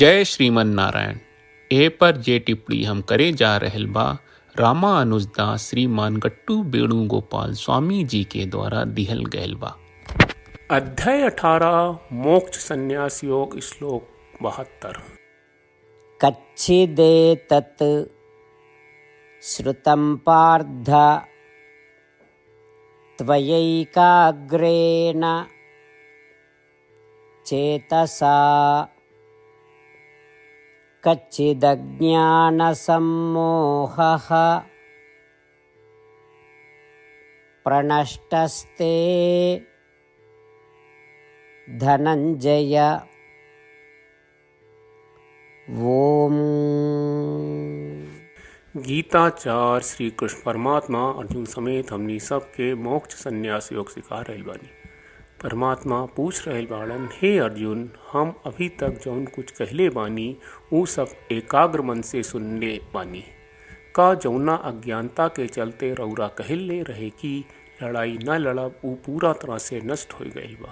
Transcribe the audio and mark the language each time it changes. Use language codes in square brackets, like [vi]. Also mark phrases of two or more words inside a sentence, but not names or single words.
[bho] जय श्रीमन नारायण। ए पर जे टिप्पणी हम करे जा रहल बा रामानुजदास श्रीमान गट्टू वेणुगोपाल स्वामी जी के द्वारा दिहल गयल बा। अध्याय 18 मोक्ष संन्यास योग श्लोक 72। [sa] कच्चिदेतत् श्रुतं पार्थ त्वयैकाग्रेण चेतसा कच्चिदज्ञानसम्मोहः प्रणष्टस्ते धनंजय। ओम। [bho] गीताचार्य श्री कृष्ण परमात्मा अर्जुन समेत हमनी सबके मोक्ष संन्यास योग सिखा रहल बानी। परमात्मा पूछ रहल बाड़न, हे अर्जुन, हम अभी तक जौन कुछ कहले बानी ऊ सब एकाग्र मन से सुनले बानी। का जौना अज्ञानता के चलते रौरा कहले रहे कि लड़ाई न लड़ब ऊ पूरा तरह से नष्ट हो गईल बा।